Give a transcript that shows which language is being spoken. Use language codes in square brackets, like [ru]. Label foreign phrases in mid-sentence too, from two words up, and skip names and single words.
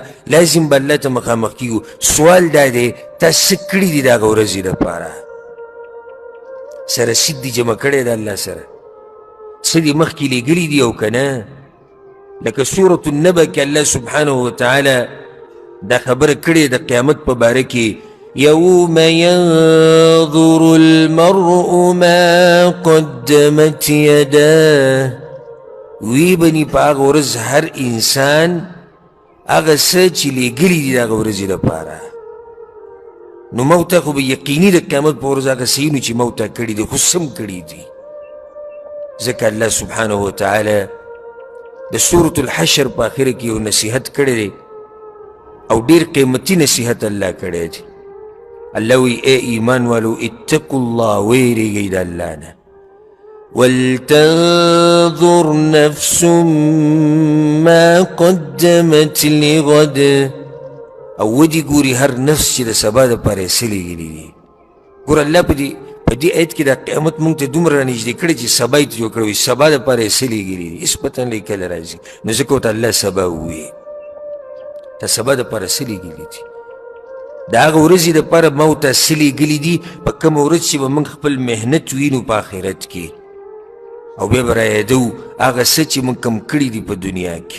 [ps] لازم به الله ته مخامخ کېږو. سوال دا دی، تا څه کړي دي د هغه ورځې دپاره؟ څه رسید دي جمع کړی د الله سره؟ څه دې مخکې لېږلي دي او که نه؟ لکه سورة النبأ کې الله [ar] سبحانه وتعالی [ps] دا خبره کړې د قیامت په باره کې، [ar] یوم ینظر المرء ما قدمت یداه. [ps] وی بني په هغه ورځ هر انسان هغه څه چې لېږلي دي د هغه ورځې دپاره. نو موږ ته خو به یقیني د قیامت په ورځ هغه څهونه چې موږ ته کړي دي خو سم کړي دي. ځکه الله [ar] سبحانه وتعالی [ps] د سورة الحشر په آخره کې یو نصیحت کړی دی، او ډېر قیمتي نصیحت الله کړی دی. الله وی [ur] اے ایمان والو [ar] اتقوا الله، [ps] ویریږئ د الله نه. [ar] ولتنظر نفس ما قدمت لغد. [ps] او ودي ګوري هر نفس چې د سبا دپاره یې څه لیږلي دي. ګوره الله په دې آیت کې د قیامت مونږ ته دومره رانږدې کړی چې سبا یې ته جوړ کړی وي. سبا دپاره یې څه لیږلي دي هېڅ پته نه لګي کله راځي. نو ځکه ورته الله سبا ووایي. تا سبا دپاره څه لیږلي دي؟ د هغه ورځې دپاره ما ورته څه لیږلي دي په کومه ورځ چې به موږ خپل محنت وینو په آخرت کې، او بیا به رایادو هغه څه چې موږ کم کړي دي په دنیا کې.